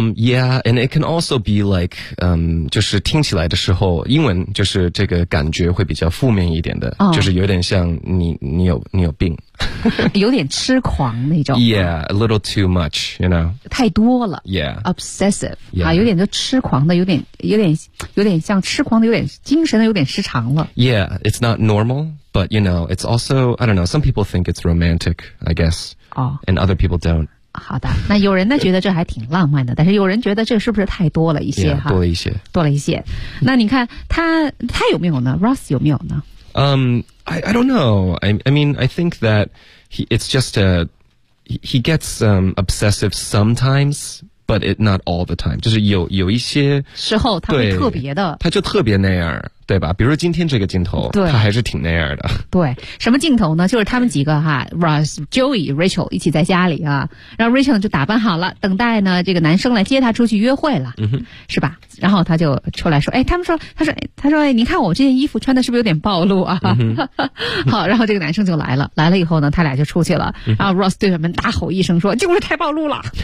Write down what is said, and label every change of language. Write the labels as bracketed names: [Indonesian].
[English] Yeah, and it can also be like, [Chinese] 就是听起来的时候，英文就是这个感觉会比较负面一点的、就是有点像你有病。有点痴狂那种。 [English] Yeah, a little too much, you know. [Chinese] 太多了。 [English] Yeah. Obsessive. [Chinese] Yeah. 啊，有点就痴狂的，有点像痴狂的，有点精神的，有点失常了。 [English] Yeah, it's not normal, but you know, it's also, I don't know, some people think it's romantic, I guess. And other people don't. [Chinese] 好的，那有人呢觉得这还挺浪漫的，但是有人觉得这是不是太多了一些 yeah, 多了一些。多了一些。那你看他有没有呢？Ross 有没有呢？ [English] I don't know. I mean, I think that he gets obsessive sometimes, but it not all the time. [Chinese] 就是有一些时候他会特别的。他就特别那样。对吧，比如今天这个镜头他还是挺那样的。对，什么镜头呢？就是他们几个哈 Ross, Joey, Rachel 一起在家里啊，然后 Rachel 就打扮好了，等待呢这个男生来接他出去约会了、是吧，然后他就出来说，哎，他说哎，你看我这件衣服穿的是不是有点暴露啊、好，然后这个男生就来了，来了以后呢他俩就出去了、然后 Ross 对他们大吼一声说，就是太暴露了。